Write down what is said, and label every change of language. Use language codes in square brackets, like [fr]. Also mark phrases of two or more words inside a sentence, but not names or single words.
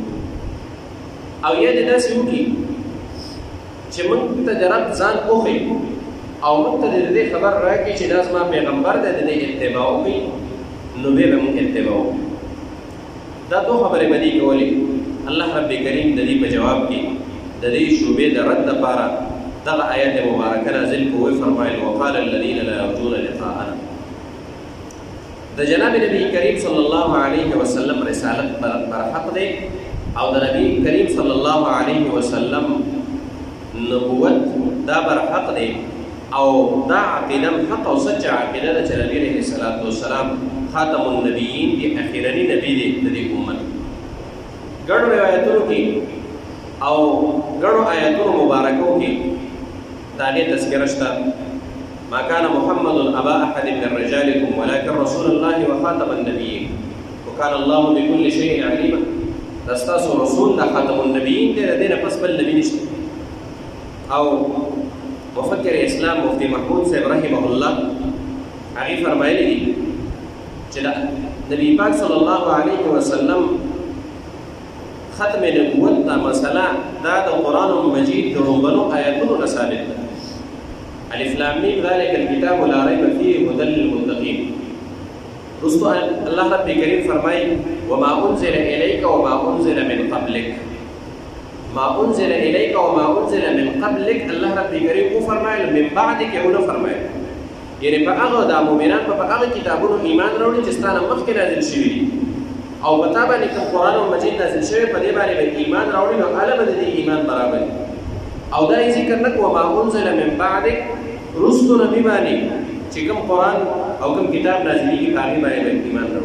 [ps] او یا دې داسې وکړي چې موږ ته د رب ځان وښیي او موږ ته د دې خبر راکړي چې دا زما پیغمبر دی، د دې اتباع وکړي، نو بیا به موږ اتباع وکړو. دا دوه خبرې به دې کولې. الله رب کریم د دې په جواب کې د دې شوبې د رد لپاره دغه آیت مبارکه نازل کو، فرمایل [ar] وقال الذين لا يرجون لقاءنا. [ps] د جناب نبی کریم [ar] صلی الله علیه وسلم [ps] رسالت پر حق دی او د نبی کریم [ar] صلی الله علیه وسلم [ps] نبوت دا بر حق دی او دا عقیده حق او سچ عقیده ده چې نبی [ar] علیه الصلاة والسلام خاتم النبیین [ps] دی، اخیرنی نبی دی د دې امت. ګڼو روایتونو کې او ګڼو آیاتونو مبارکو کې د هغې تذکره شته. [ar] ما كان محمد ابا احد من رجالكم ولكن رسول الله وخاتم النبيين وكان الله بكل شيء عليما. [ps] دا ستاسو رسول دا [ar] خاتم النبیین [ps] دی، د دې نه پس بل نبي نشته. او مفکر اسلام مفتی محمود صاحب [ar] رحمه الله [ps] هغې فرمایلی دي چې نبی پاک [ar] صلی الله علیه وسلم [ps] ختم نبوت دا مسله دا د قرآن مجید د لومړنو آیاتونو نه ثابت ده. [ar] الف لام میم ذلک الکتاب لا ریب فیه هدی للمتقین. [ps] رستو الله رب کریم فرمایي [ar] وما انزل الیک وما انزل من قبلک. ما انزل الیک وما انزل من قبلک [ps] الله رب کریم کو فرمایل من بعد کې ونه فرمایل، یعنی په هغه د مؤمنان په هغه کتابونو ایمان راوړي چې ستانه مخکې نازل شوي دي او په تا باندې کوم قرآن مجید نازل شوی په دې باندې به ایمان راوړي، نو هغه به د دې ایمان برابر وي. او دا یې ذکر نه کوه [ar] ما انزل من بعدک، [ps] رستو نبي باندې چې کوم قرآن او کوم کتاب نازلېږي په هغې باندې به ایمان راوړي.